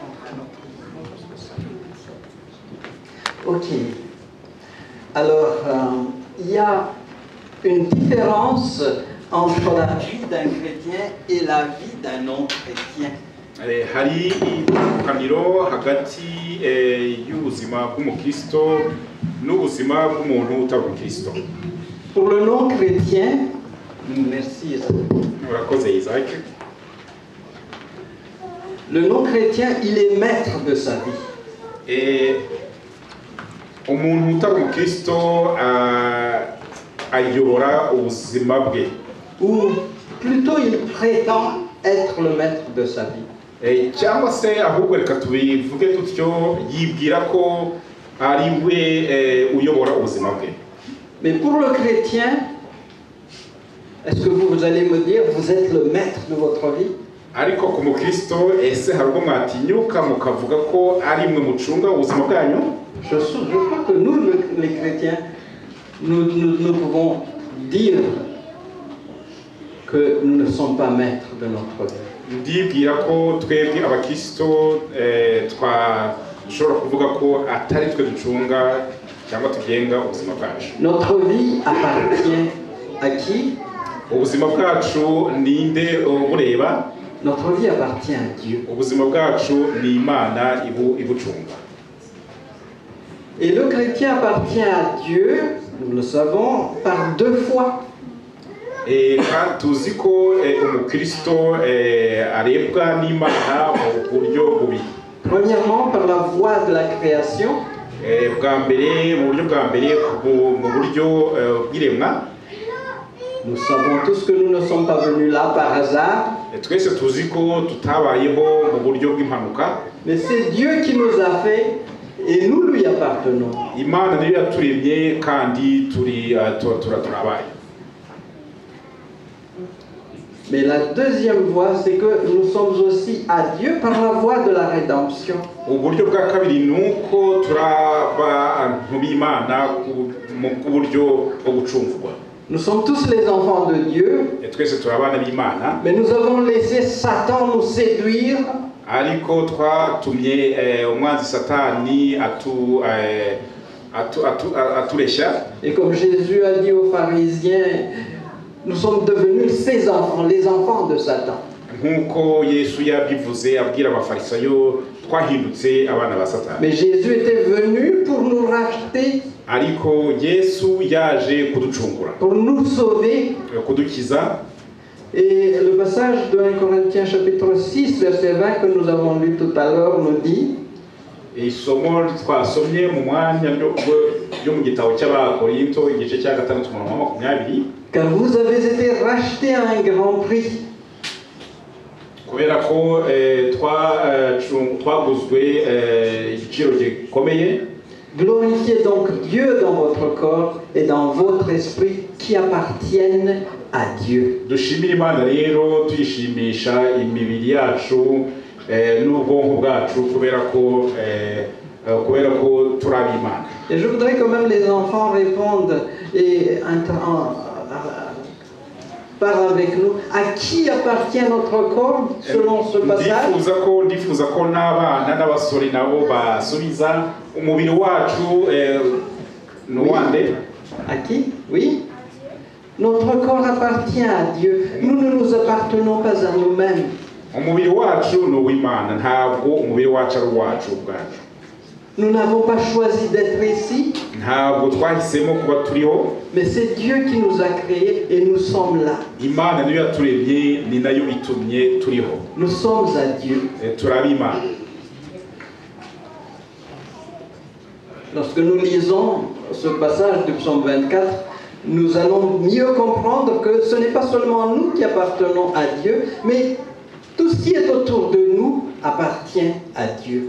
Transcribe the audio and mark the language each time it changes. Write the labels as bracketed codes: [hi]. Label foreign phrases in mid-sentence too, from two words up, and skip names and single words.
[fr] Ok. Alors, il y a une différence entre la vie d'un chrétien et la vie d'un non-chrétien. [rw] hari itandukaniro hagati y'ubuzima bw'umukristo n'ubuzima bw'umuntu utari umukristo. [fr] Pour le non-chrétien, merci Isaac. Le non-chrétien, il est maître de sa vie. [rw] Umuntu utari umukristo ayobora ubuzima bwe. [fr] Ou plutôt il prétend être le maître de sa vie. [rw] Cyangwa se ahubwo reka tubivuge tutyo yibwira ko ari we uyobora ubuzima bwe. [fr] Mais pour le chrétien, est-ce que vous allez me dire vous êtes le maître de votre vie? [rw] Ariko ku mukristo ese hari ubwo mwatinyuka mukavuga ko ari mwe mucunga ubuzima bwanyu? [fr] Je crois que nous, les chrétiens, nous pouvons dire que nous ne sommes pas maîtres de notre vie. [rw] Ndibwira ko twebwe abakristo twashobora kuvuga ko atari twe ducunga cyangwa tugenga ubuzima bwacu. [fr] Notre vie appartient à qui? [rw] Ubuzima bwacu ninde bureba? [fr] Notre vie appartient à Dieu. [rw] Ubuzima bwacu ni Imana ibucunga. [fr] Et le chrétien appartient à Dieu, nous le savons, par deux fois. [rw] Kandi tuzi ko umukristo arebwa n'Imana mu buryo bubiri. [fr] Premièrement, par la voie de la création. [rw] Bwa mbere mu buryo bwa mbere mu buryo bw'iremwa. [fr] Nous savons tous que nous ne sommes pas venus là par hasard. [rw] Twese tuzi ko tutabayeho mu buryo bw'impanuka. [fr] Mais c'est Dieu qui nous a fait et nous lui appartenons. [rw] Imana niyo yaturemye kandi turabaye. [fr] Mais la deuxième voie, c'est que nous sommes aussi à Dieu par la voie de la rédemption. [rw] Uburyo bwa kabiri nuko turaba ntubimana mu buryo bwo gucungurwa. [fr] Nous sommes tous les enfants de Dieu. [rw] Twese turabana b'Imana. [fr] Mais nous avons laissé Satan nous séduire. [rw] Ariko twatumye umwanzi Satani atureshya. [fr] Et comme Jésus a dit aux pharisiens, nous sommes devenus ses enfants, les enfants de Satan. [rw] Nkuko Yesu yabivuze abwira abafarisayo twahindutse abana ba Satani. [fr] Mais Jésus était venu pour nous racheter. [rw] Ariko Yesu yaje kuducungura. [fr] Pour nous sauver. [rw] Kudukiza. [fr] Et le passage de 1 Corinthiens chapitre 6 verset 20 que nous avons lu tout à l'heure nous dit. [rw] Isomo twasomye mu mwanya yo mu gitabo cy'Abakorinto igice cya 6:20. [fr] Car vous avez été rachetés à un grand prix. [rw] Kubera ko twaguzwe igiciro gikomeye. [fr] Glorifiez donc Dieu dans votre corps et dans votre esprit qui appartiennent à Dieu. [rw] Dushimira Imana rero tuyishimisha imibiri yacu n'ubwonko bwacu kubera ko turabi Imana. [fr] Et je voudrais quand même les enfants répondent et parlent avec nous. À qui appartient notre corps selon ce passage? [rw] Ndifuza ko n'abana n'abasore nabo basubiza umubiri wacu n'uwande. [fr] À qui? Oui. Notre corps appartient à Dieu. Nous ne nous appartenons pas à nous-mêmes. [rw] Umubiri wacu ni uw'Imana, ntabwo umubiri wacu ari uwacu ubwacu. [fr] Nous n'avons pas choisi d'être ici. [rw] Ntabwo twahisemo kuba turiho. [fr] Mais c'est Dieu qui nous a créés et nous sommes là. [rw] Imana niyo yaturemye ni nayo itumye turiho. [fr] Nous sommes à Dieu. [rw] Turabi Imana. [fr] Lorsque nous lisons ce passage du psaume 24, nous allons mieux comprendre que ce n'est pas seulement nous qui appartenons à Dieu, mais tout ce qui est autour de nous appartient à Dieu.